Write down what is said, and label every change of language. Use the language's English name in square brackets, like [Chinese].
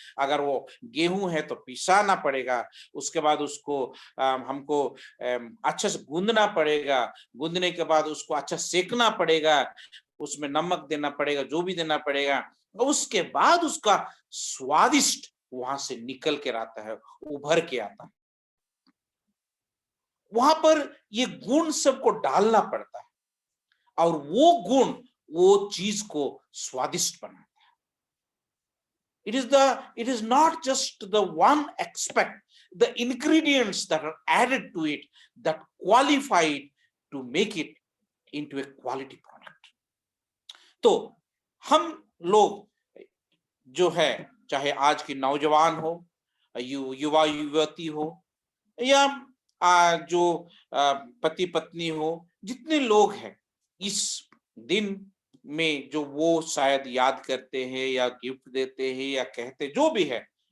[Hindi] अगर वो गेहूं है तो पिसाना पड़ेगा, उसके बाद उसको हमको अच्छे से गूंदना पड़ेगा, गूंदने के बाद उसको अच्छा सेकना पड़ेगा, उसमें नमक देना पड़ेगा, जो भी देना पड़ेगा, और उसके बाद उसका स्वादिष्ट वहां से निकल के आता है, उभर के आता है। वहां पर ये गुण सबको डालना पड़ता है, और वो गुण वो चीज को स्वादिष्ट बनाता है। [English] It is not just the one aspect, the ingredients that are added to it that qualify it to make it into a quality product. [Hindi] तो हम लोग जो है, चाहे आज की नौजवान हो, युवा युवती हो, या जो पति पत्नी हो, जितने लोग हैं इस दिन में, जो वो शायद याद करते हैं या गिफ्ट देते हैं या कहते, जो भी है,